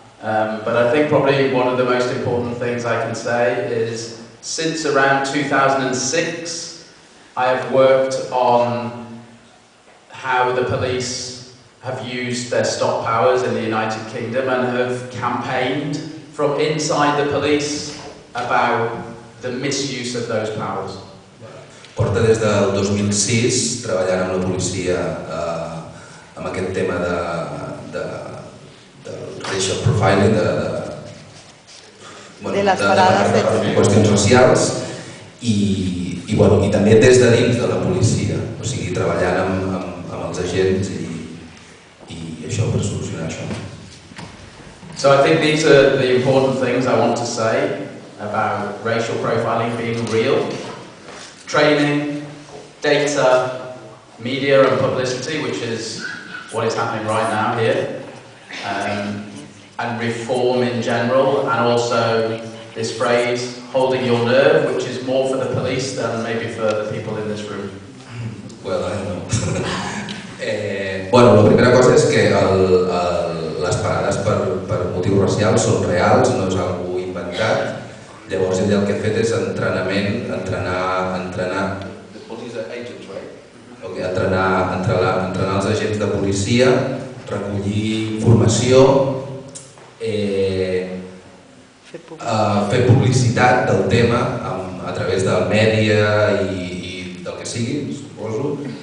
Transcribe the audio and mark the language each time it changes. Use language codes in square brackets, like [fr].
[en] But I think probably one of the most important things I can say is, since around 2006, I have worked on how the police have used their stop powers in the United Kingdom and have campaigned from inside the police about the misuse of those powers. [ca] Porta des del 2006 treballant amb la policia amb aquest tema de racial profiling, de les parades de qüestions racials i també des de dins de la policia, o sigui, treballant amb els agents i això per solucionar això. [en] So I think these are the important things I want to say about racial profiling being real. Training, data, media and publicity, which is what is happening right now here, and reform in general, and also this phrase, holding your nerve, which is more for the police than maybe for the people in this room. Well, I don't know. [ca] Bueno, la primera cosa és que les parades per motius racials són reals, no és algú inventat. Llavors ell el que ha fet és entrenar els agents de policia, recollir informació, fer publicitat del tema a través del mèdia i del que sigui, suposo.